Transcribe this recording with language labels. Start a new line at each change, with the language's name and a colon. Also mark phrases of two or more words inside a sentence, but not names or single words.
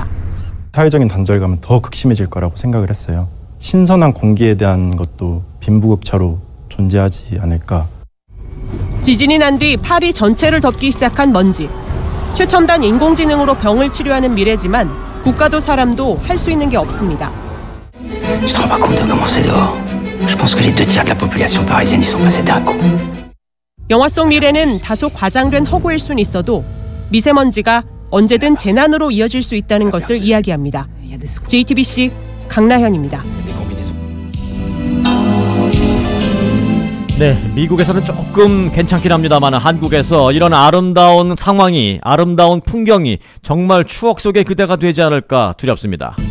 Korean: 사회적인 단절감은 더 극심해질 거라고 생각을 했어요. 신선한 공기에 대한 것도 빈부격차로 존재하지 않을까. 지진이 난 뒤 파리 전체를 덮기 시작한 먼지. 최첨단 인공지능으로 병을 치료하는 미래지만 국가도 사람도 할 수 있는 게 없습니다.
French: Tu te rends pas compte de comment c'est dehors? Je pense que les 2/3 de la population parisienne y sont passés d'un coup.
Korean: 영화 속 미래는 다소 과장된 허구일 순 있어도 미세먼지가 언제든 재난으로 이어질 수 있다는 것을 이야기합니다. JTBC 강나현입니다. 네, 미국에서는 조금 괜찮긴 합니다만 한국에서 이런 아름다운 상황이, 아름다운 풍경이 정말 추억 속의 그대가 되지 않을까 두렵습니다.